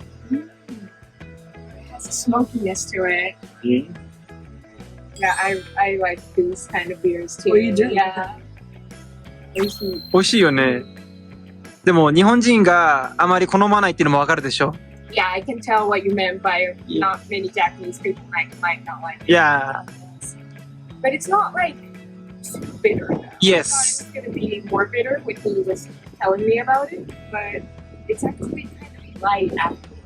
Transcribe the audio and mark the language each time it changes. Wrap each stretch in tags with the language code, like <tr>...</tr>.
<en>It has a smokiness to it. Yeah, I like these kind of beers too. Oh, you do? Yeah.</en> <ja>美味しい。美味しいよね。でも日本人があまり好まないっていうのもわかるでしょ。</ja> <en>Yeah, I can tell what you meant by not many Japanese people might not like it. Yeah. But it's not like super bitter. Yes. I thought it was going to be more bitter when he was telling me about it, but it's actually kind of light after.</en>